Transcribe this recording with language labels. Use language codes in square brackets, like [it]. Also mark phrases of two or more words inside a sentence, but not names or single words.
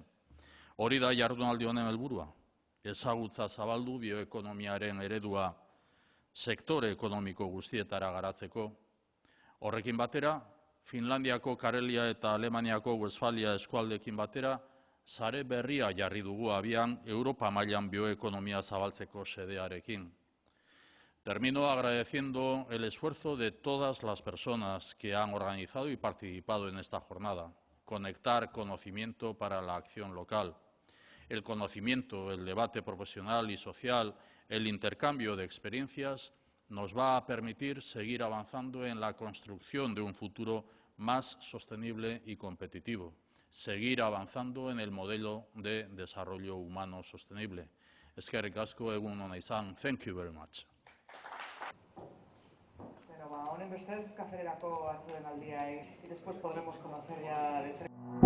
[eu] Hori da jardunaldi honen helburua. Ezagutza zabaldu bioekonomiaren eredua sektore ekonomiko guztietara garatzeko. Horrekin batera, Finlandiako Karelia eta Alemaniako Westfalia eskualdeekin batera, sare berria jarri dugu abian Europa mailan bioekonomia zabaltzeko xedearekin. [es] Termino agradeciendo el esfuerzo de todas las personas que han organizado y participado en esta jornada. Conectar conocimiento para la acción local. El conocimiento, el debate profesional y social, el intercambio de experiencias nos va a permitir seguir avanzando en la construcción de un futuro más sostenible y competitivo. Seguir avanzando en el modelo de desarrollo humano sostenible. [eu] Eskerrik asko, egun ona izan. [en] Thank you very much. [es] Bueno, [eu] honen bestez, kafererako atsedenaldia [es] y después podremos conocer ya de cerca.